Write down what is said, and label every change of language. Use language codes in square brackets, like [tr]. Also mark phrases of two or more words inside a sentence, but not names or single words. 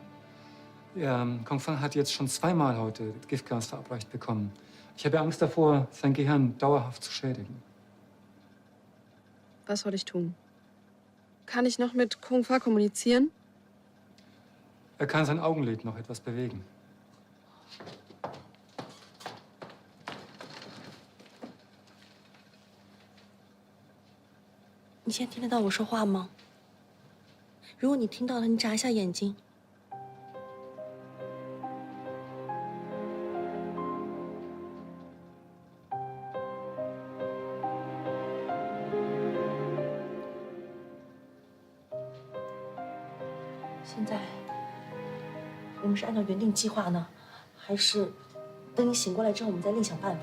[de] Kung Fang hat jetzt schon zweimal heute Giftgas verabreicht bekommen. Ich habe Angst davor, sein Gehirn dauerhaft zu schädigen. Was soll ich tun? Kann ich noch mit Kung Fa kommunizieren? kann sein Augenlid noch etwas bewegen. [zh] 你现在听得到我说话吗？如果你听到了，你眨一下眼睛。现在，我们是按照原定计划呢，还是等你醒过来之后，我们再另想办法？